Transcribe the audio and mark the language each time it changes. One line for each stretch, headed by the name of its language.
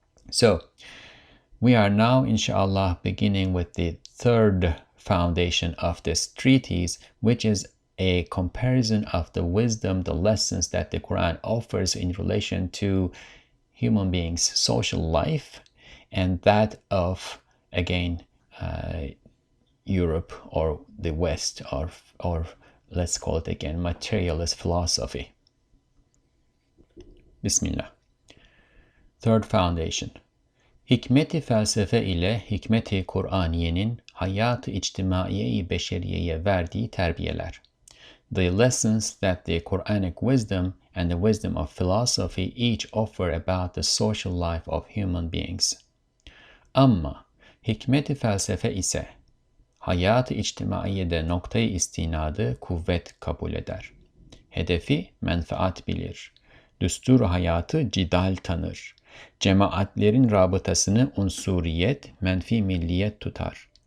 English: So we are now, inshallah, beginning with the third foundation of this treatise, which is a comparison of the wisdom, the lessons that the Quran offers in relation to human beings' social life, and that of, again, Europe or the West, or let's call it again materialist philosophy. Bismillah. Third foundation.
Turkish: Hikmeti felsefe ile hikmeti Kur'aniyenin hayat-ı içtimaiye-i beşeriyeye verdiği terbiyeler.
English: The lessons that the Quranic wisdom and the wisdom of philosophy each offer about the social life of human beings.
Turkish: Amma hikmeti felsefe ise hayat-ı içtimaiyede noktayı istinadı kuvvet kabul eder. Hedefi menfaat bilir. Düstur hayatı cidal tanır. Cemaatlerin rabıtasını unsuriyet, menfi milliyet tutar.